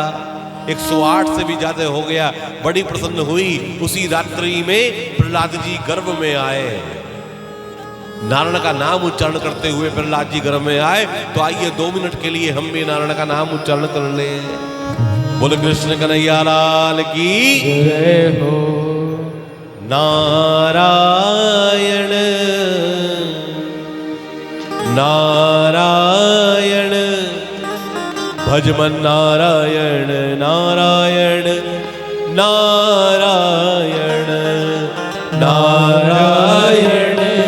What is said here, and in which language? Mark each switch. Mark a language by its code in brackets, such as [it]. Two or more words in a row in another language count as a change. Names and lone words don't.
[hi] 108 से भी ज्यादा हो गया। बड़ी प्रसन्न हुई। उसी रात्रि में प्रहलाद जी गर्भ में आए। नारायण का नाम उच्चारण करते हुए प्रहलाद जी गर्भ में आए। तो आइए 2 मिनट के लिए हम भी नारायण का नाम उच्चारण कर ले। बोले कृष्ण कन्हैया लाल की जय हो। नारायण नारायण भजमन नारायण नारायण नारायण नारायण